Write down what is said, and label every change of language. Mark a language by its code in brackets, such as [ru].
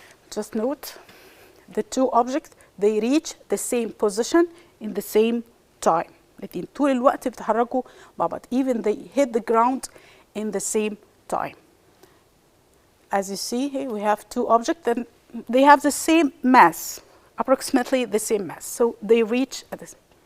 [en] Just note the two objects they reach the same position in the same time. [ar] الاثنين طول الوقت بيتحركوا مع بعض. [en] Even they hit the ground in the same time. As you see here, we have two objects and they have the same mass, approximately the same mass. So they reach at this.